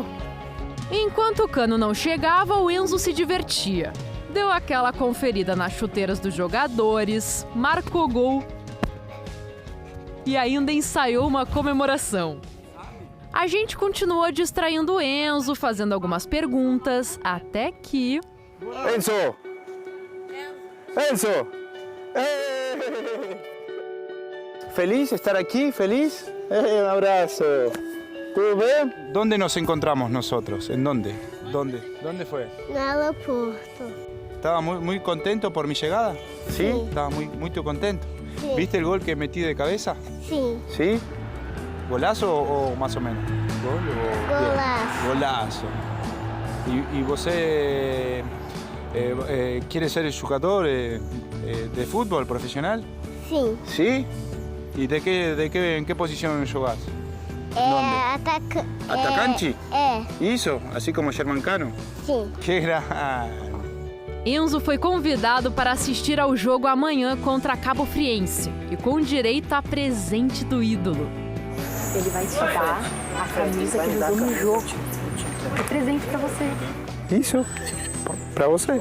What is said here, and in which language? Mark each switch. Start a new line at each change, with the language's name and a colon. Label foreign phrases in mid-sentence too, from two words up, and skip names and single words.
Portuguese: Enquanto o Cano não chegava, o Enzo se divertia. Deu aquela conferida nas chuteiras dos jogadores, marcou gol e ainda ensaiou uma comemoração. A gente continuou distraindo o Enzo, fazendo algumas perguntas, até que... Enzo! Enzo!
Spanish: ¿Feliz estar aquí? ¿Feliz? Un abrazo. ¿Todo bien? ¿Dónde nos encontramos nosotros? ¿En dónde? ¿Dónde fue?
Portuguese: No aeroporto.
Spanish: ¿Estaba muy contento por mi llegada? ¿Sí? Estaba muy contento. Sí. ¿Viste el gol que metí de cabeza? Sí. ¿Sí? ¿Golazo o más o menos? Golazo. Golazo. ¿Y você quiere ser jugador de fútbol profesional? Sí. ¿Sí? ¿Y en qué posición jugás? ¿Atacante?
Portuguese: É. ¿Isso?
Spanish: ¿Así como Germán Cano?
Portuguese: Sim.
Spanish: ¡Qué grande!
Portuguese: Enzo foi convidado para assistir ao jogo amanhã contra a Cabo Friense e com direito a presente do ídolo. Ele vai te dar a camisa que ele usou no jogo. É presente para você. ¿Isso? ¿Para você?